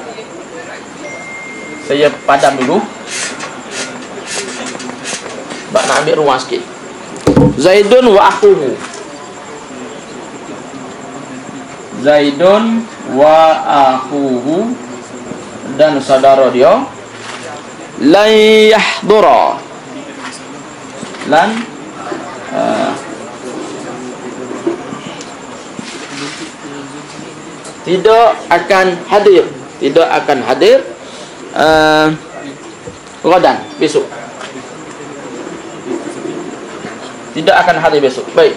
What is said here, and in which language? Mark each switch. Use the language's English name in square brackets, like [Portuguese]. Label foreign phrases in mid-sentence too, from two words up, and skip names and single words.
[Malay] Saya padam dulu. Sebab nak ambil ruang sikit. [Arabic] زيد وأخوه. زيد وأخوه [Malay] dan saudara dia [Arabic] لن يحضر. [Malay] Lan tidak akan hadir, tidak akan hadir ghadan, besok. Tidak akan hadir besok. Baik.